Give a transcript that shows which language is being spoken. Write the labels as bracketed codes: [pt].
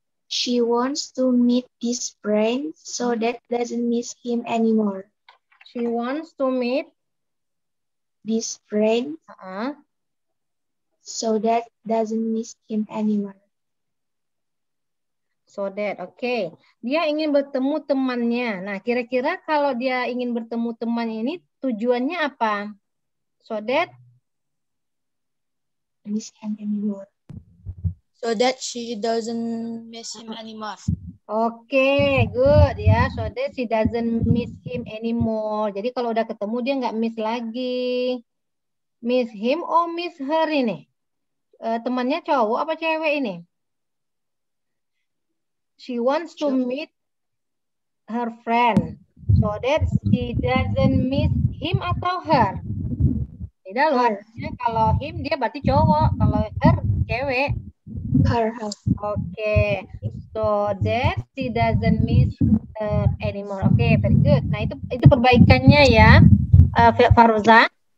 [en] She wants to meet this friend so that doesn't miss him anymore. She wants to meet this friend so that doesn't miss him anymore. So that, oke. [id] Dia ingin bertemu temannya. Nah, kira-kira kalau dia ingin bertemu teman ini tujuannya apa? [en] So that miss him anymore. So that she doesn't miss him anymore. Oke, good ya. So that she doesn't miss him anymore. [id] Jadi kalau udah ketemu dia nggak miss lagi. [en] Miss him or miss her [id] ini? Temannya cowok apa cewek ini? [en] She wants to meet her friend. So that she doesn't miss him atau her. [id] Beda loh. Kalau him dia berarti cowok. Kalau her cewek. [en] Her. Oke. So that she doesn't miss her anymore. Oke, very good. [id] Nah, itu perbaikannya ya, Faroza.